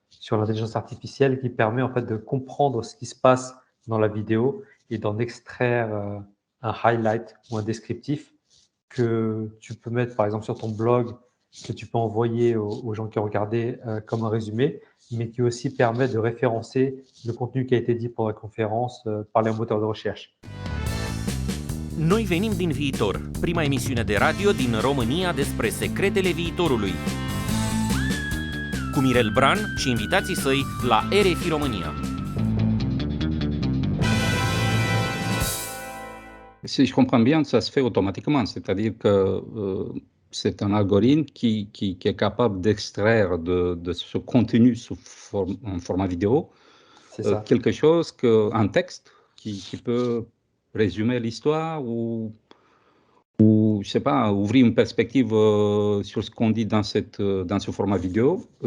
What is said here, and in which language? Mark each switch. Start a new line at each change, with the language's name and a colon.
French: l'intelligence artificielle, qui permet en fait de comprendre ce qui se passe dans la vidéo et d'en extraire un highlight ou un descriptif que tu peux mettre par exemple sur ton blog, que tu peux envoyer aux gens qui ont regardé comme un résumé, mais qui aussi permet de référencer le contenu qui a été dit pour la conférence par les moteurs de recherche.
Romanian: Noi venim din viitor, prima emisiune de radio din România despre secretele viitorului. Cu Mirel Bran și invitații săi la RFI România.
French: Si je comprends bien, ça se fait automatiquement, c'est-à-dire que c'est un algorithme qui est capable d'extraire de ce contenu en format vidéo quelque chose, un texte qui peut résumer l'histoire ou je sais pas, ouvrir une perspective sur ce qu'on dit dans ce format vidéo.